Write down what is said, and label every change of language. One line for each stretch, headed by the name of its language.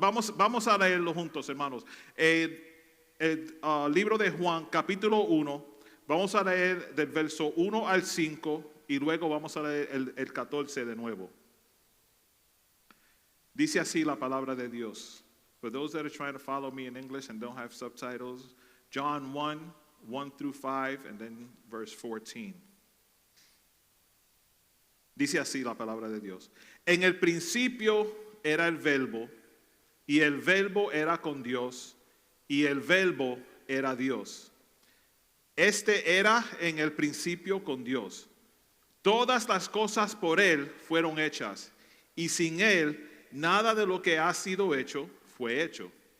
Spanish: Vamos a leerlo juntos, hermanos. El libro de Juan, capítulo 1, vamos a leer del verso 1 al 5 y luego vamos a leer el 14 de nuevo. Dice así la palabra de Dios.
English: For those that are trying to follow me in English and don't have subtitles, John 1 through 5, and then verse 14.
Spanish: Dice así la palabra de Dios. En el principio era el verbo, y el verbo era con Dios, y el verbo era Dios. Este era en el principio con Dios. Todas las cosas por Él fueron hechas, y sin Él nada de lo que ha sido hecho fue hecho.